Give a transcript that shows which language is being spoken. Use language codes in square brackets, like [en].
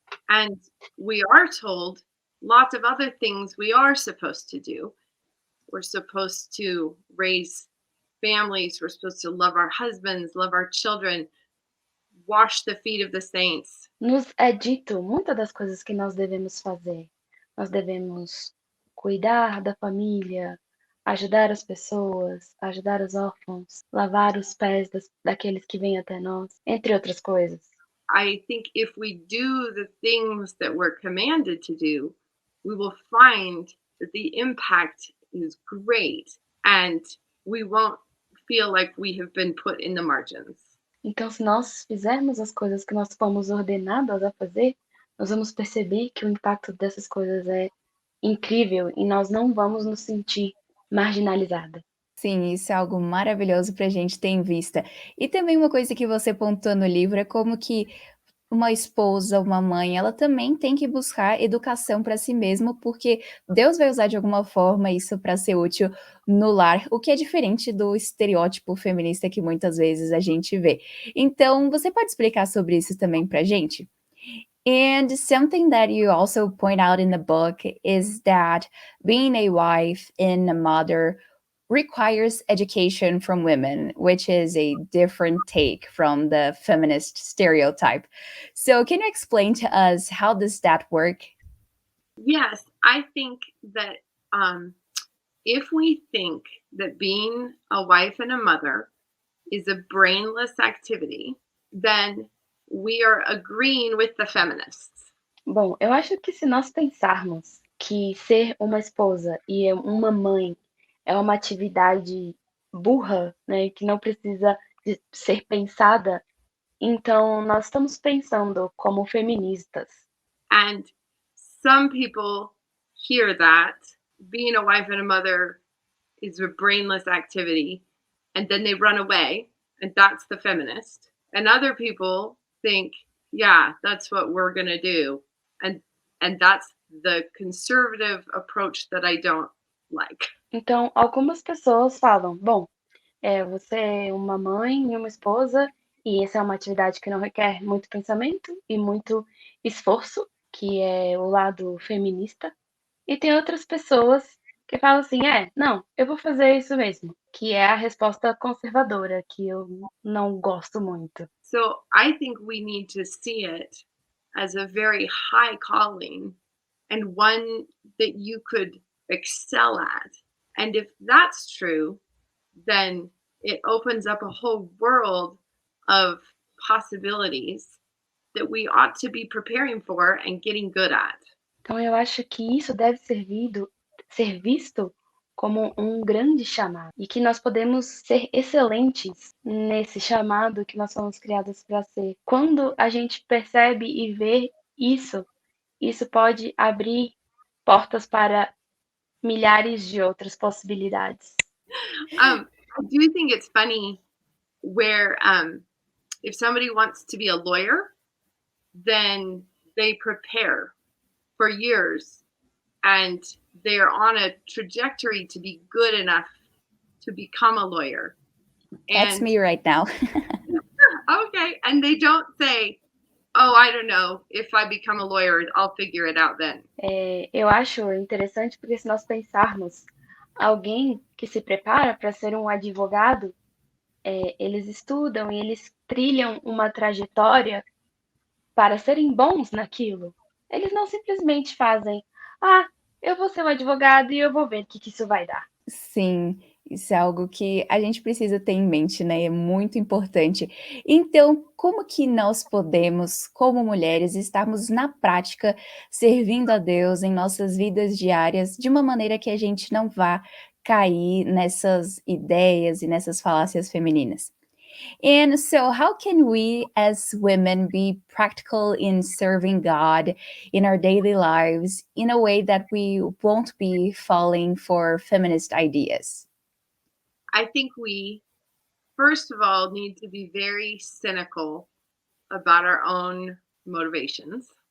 [en] And we are told lots of other things we are supposed to do. We're supposed to raise families. We're supposed to love our husbands, love our children, wash the feet of the saints. [pt] Nos é dito muitas das coisas que nós devemos fazer. Nós devemos cuidar da família, ajudar as pessoas, ajudar os órfãos, lavar os pés daqueles que vêm até nós, entre outras coisas. [en] I think if we do the things that we're commanded to do, we will find that the impact is great and we won't feel like we have been put in the margins. [pt] Então, se nós fizermos as coisas que nós fomos ordenadas a fazer, nós vamos perceber que o impacto dessas coisas é incrível e nós não vamos nos sentir marginalizada. Sim, isso é algo maravilhoso para a gente ter em vista. E também uma coisa que você pontuou no livro é como que uma esposa, uma mãe, ela também tem que buscar educação para si mesma, porque Deus vai usar de alguma forma isso para ser útil no lar, o que é diferente do estereótipo feminista que muitas vezes a gente vê. Então, você pode explicar sobre isso também para a gente? [en] And something that you also point out in the book is that being a wife and a mother requires education from women, which is a different take from the feminist stereotype. So can you explain to us how does that work? Yes, I think that if we think that being a wife and a mother is a brainless activity, then we are agreeing with the feminists. [pt] Bom, eu acho que se nós pensarmos que ser uma esposa e uma mãe é uma atividade burra, né, que não precisa de ser pensada, então nós estamos pensando como feministas. [en] And some people hear that being a wife and a mother is a brainless activity, and then they run away, and that's the feminist. And other people think, yeah, that's what we're going to do. And that's the conservative approach that I don't like. [pt] Então, algumas pessoas falam, bom, você é uma mãe e uma esposa, e essa é uma atividade que não requer muito pensamento e muito esforço, que é o lado feminista. E tem outras pessoas que falam assim, não, eu vou fazer isso mesmo, que é a resposta conservadora, que eu não gosto muito. [en] So I think we need to see it as a very high calling and one that you could excel at. And if that's true, then it opens up a whole world of possibilities that we ought to be preparing for and getting good at. [pt] Então eu acho que isso deve ser visto como um grande chamado e que nós podemos ser excelentes nesse chamado que nós fomos criados para ser. Quando a gente percebe e vê isso pode abrir portas para milhares de outras possibilidades. [en] I do think it's funny where if somebody wants to be a lawyer, then they prepare for years and they're on a trajectory to be good enough to become a lawyer. That's me right now. Okay, and they don't say, oh, I don't know, if I become a lawyer, I'll figure it out then. [pt] Eu acho interessante porque se nós pensarmos alguém que se prepara para ser um advogado, eles estudam e eles trilham uma trajetória para serem bons naquilo. Eles não simplesmente fazem, eu vou ser um advogado e eu vou ver o que isso vai dar. Sim, Isso é algo que a gente precisa ter em mente, né, é muito importante. Então, como que nós podemos, como mulheres, estarmos na prática servindo a Deus em nossas vidas diárias, de uma maneira que a gente não vá cair nessas ideias e nessas falácias femininas? [en] And so, how can we as women be practical in serving God in our daily lives in a way that we won't be falling for feminist ideas? I think we, first of all, need to be very cynical about our own motivations.